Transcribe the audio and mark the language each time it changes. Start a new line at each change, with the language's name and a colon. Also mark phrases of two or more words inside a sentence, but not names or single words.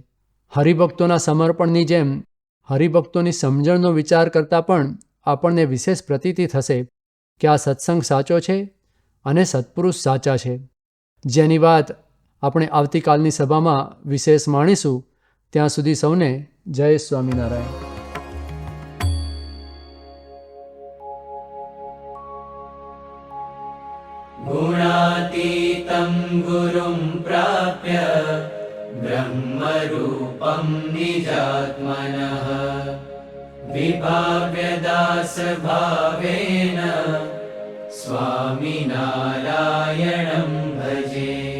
Gujarati: હરિભક્તોના સમર્પણની જેમ હરિભક્તોની સમજણનો વિચાર કરતાં પણ આપણને વિશેષ પ્રતીતિ થશે કે આ સત્સંગ સાચો છે અને સત્પુરુષ સાચા છે, જેની વાત આપણે આવતીકાલની સભામાં વિશેષ માણીશું. ત્યાં સુધી સૌને જય સ્વામિનારાયણ.
Sanskrit: गुणातीतं गुरुं प्राप्य ब्रह्मरूपं निजात्मनः विभाव्यदासभावेन स्वामिनारायणं भजे.